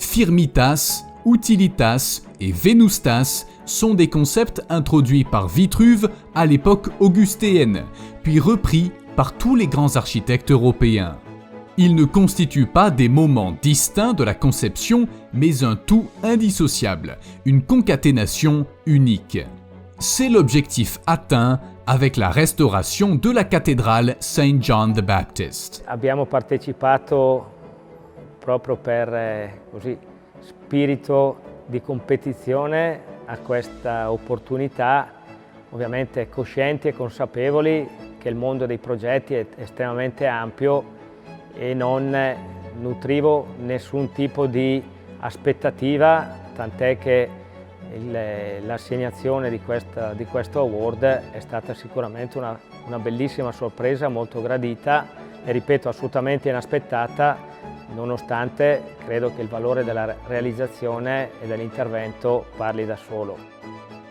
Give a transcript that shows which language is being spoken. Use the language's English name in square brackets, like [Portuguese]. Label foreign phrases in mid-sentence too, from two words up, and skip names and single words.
[French] Firmitas, Utilitas et Venustas sont des concepts introduits par Vitruve à l'époque augustéenne, puis repris par tous les grands architectes européens. Ils ne constituent pas des moments distincts de la conception, mais un tout indissociable, une concaténation unique. C'est l'objectif atteint avec la restauration de la cathédrale St. John the Baptist. [Italian] Abbiamo partecipato proprio per così, spirito di competizione a questa opportunità, ovviamente coscienti e consapevoli che il mondo dei progetti è estremamente ampio e non nutrivo nessun tipo di aspettativa, tant'è che l'assegnazione di questo award è stata sicuramente una bellissima sorpresa, molto gradita e ripeto assolutamente inaspettata, nonostante credo che il valore della realizzazione e dell'intervento parli da solo.